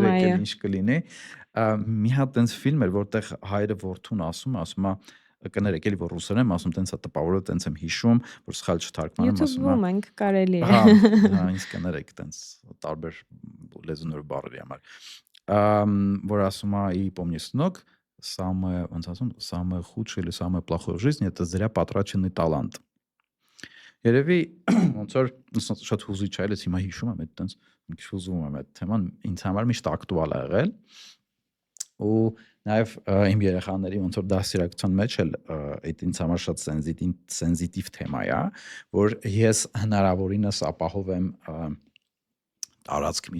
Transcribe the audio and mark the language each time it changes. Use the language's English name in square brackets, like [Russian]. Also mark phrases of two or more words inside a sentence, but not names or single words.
[Armenian] այո, ինչ կլինի։ Մի հատ տենց ֆիլմ էր, որտեղ հայրը որդուն ասում է, կներեք, էլի որ ռուսերեն ասում, տենց է տպավորը, տենց եմ հիշում, որ սխալ չթարգմանեմ, ասում է։ YouTube-ում ենք կարելի է։ Հա, ինձ կներեք, տենց տարբեր լեզուներ բառերի համար։ Որ ասում է, [Russian] и помни, сынок, самое, [Armenian] ոնց ասում, [Russian] самое худшее или самое плохое в жизни это зря потраченный талант։ [Armenian] Երևի ոնց որ շատ հուզիչ է, ես հիմա հիշում եմ, այդ տենց մի քիչ հուզվում եմ այդ թեման, ինձ համար միշտ ակտուալ է եղել։ Ու նաև իմ երեխաների ոնց որ դասերակցության մեջ էլ այդ ինձ համար շատ սենզիտիվ թեմա է, որ ես հնարավորինս ապահովեմ տարածք